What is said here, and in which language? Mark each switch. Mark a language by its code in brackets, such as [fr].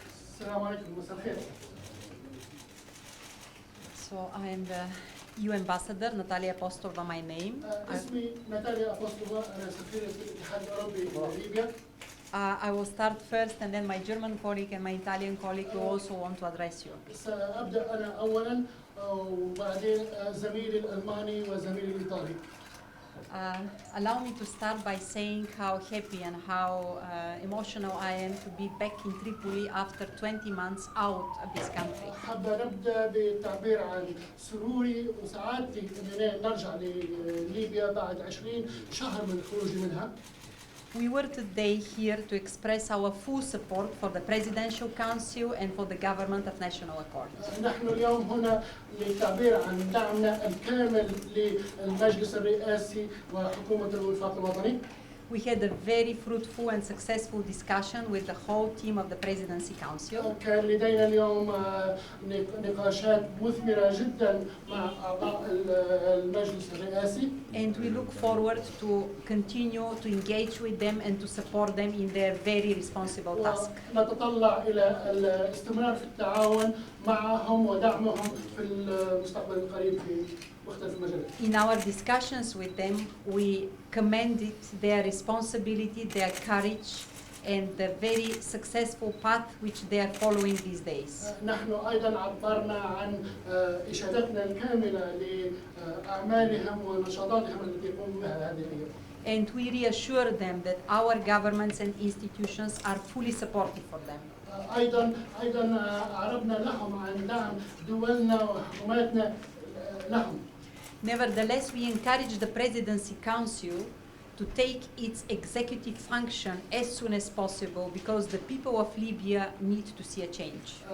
[ar] السلام عليكم مساء الخير. [en] So I am the EU ambassador, Natalia Apostolova, my name. [ar] اسمي ناتاليا أبوستوفا، أنا سفيرة الاتحاد الأوروبي لليبيا. [en] I will start first, and then my German colleague and my Italian colleague will also want to address you. [ar] سأبدأ أنا أولاً وبعدين زميلي الألماني وزميلي الإيطالي. [en] Allow me to start by saying how happy and how emotional I am to be back in Tripoli after 20 months out of this country. [ar] حابة نبدأ بالتعبير عن سروري وسعادتي أننا نرجع لليبيا بعد 20 شهر من خروجي منها. [en] We were today here to express our full support for the Presidential Council and for the Government of National Accord. [ar] نحن اليوم هنا للتعبير عن دعمنا الكامل للمجلس الرئاسي وحكومة الوفاق الوطني. [en] We had a very fruitful and successful discussion with the whole team of the Presidency Council. [ar] كان لدينا اليوم نقاشات مثمرة جدا مع أعضاء المجلس الرئاسي. [en] And we look forward to continue to engage with them and to support them in their very responsible task. [ar] نتطلع إلى الاستمرار في التعاون معهم ودعمهم في المستقبل القريب في مختلف المجالات. [en] In our discussions with them, we commended their responsibility, their courage, and the very successful path which they are following these days. [ar] نحن أيضا عبرنا عن إشادتنا الكاملة لأعمالهم ونشاطاتهم التي يقومون بها هذه الأيام. [en] And we reassure them that our governments and institutions are fully supportive for them. [ar] أيضا أعربنا لهم عن دعم دولنا وحكوماتنا لهم. [en] Nevertheless, we encourage the Presidency Council to take its executive function as soon as possible because the people of Libya need to see a change.